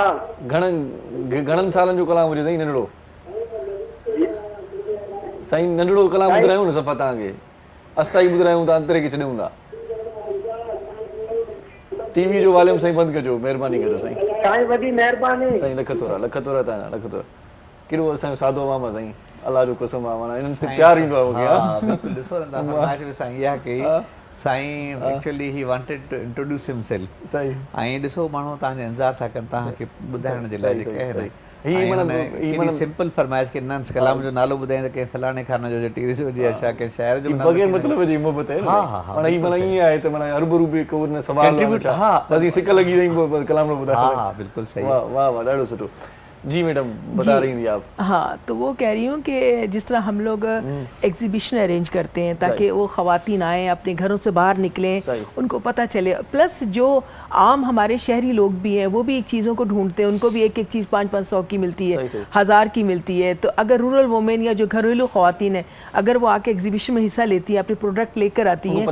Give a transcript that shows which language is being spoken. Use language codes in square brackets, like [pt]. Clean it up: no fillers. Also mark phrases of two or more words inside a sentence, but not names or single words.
[sd] घणनि सालनि जो कलाम हुजे साईं नंढड़ो साईं नंढड़ो कलाम ॿुधायूं न सफ़ा तव्हांखे अस्थाई ॿुधायूं त अंतरे खे छॾियूं था टीवी जो वॉल्यूम साईं बंदि कजो महिरबानी कजो साईं वॾी महिरबानी साईं लख थोरा तव्हां कहिड़ो असांजो सादो माम आहे साईं अलाह जो कसम आहे माना इन्हनि ते प्यार ईंदो आहे बिल्कुलु ॾिसो न फरमाइश बि साईं इहा कई साईं [en] actually he wanted to introduce himself [sd] सही ऐं ॾिसो माण्हू तव्हांजो इंतज़ार था कनि तव्हांखे ॿुधाइण जे लाइ ही सिंपल फरमाइश के नंस कलाम जो नालो ॿुधाई त कंहिं फलाणे खाने जो टीवी शो जी छा कंहिं शहर जो बग़ैर मतलब जी मोहब्बत है माना ही माना ईअं आहे त माना अरब रुपए को न सवाल हा बस सिक लगी रही कलाम ॿुधायो हा बिल्कुल सही वाह ॾाढो सुठो जी [ur] میڈم بتا رہی تھی آپ ہاں تو وہ کہہ رہی ہوں کہ جس طرح ہم لوگ ایگزیبیشن ارینج کرتے ہیں تاکہ وہ خواتین آئیں اپنے گھروں سے باہر نکلیں انکو پتا چلے پلس جو عام ہمارے شہری لوگ بھی ہیں وہ بھی ایک چیزوں کو ڈھونڈتے ہیں انکو بھی ایک چیز 500-500 کی ملتی ہے 1000 کی ملتی ہے تو اگر [en] rural women [ur] یا جو گھریلو خواتین ہیں اگر وہ آکے ایگزیبیشن میں حصہ لیتی ہیں اپنے پروڈکٹ لیکر آتی ہیں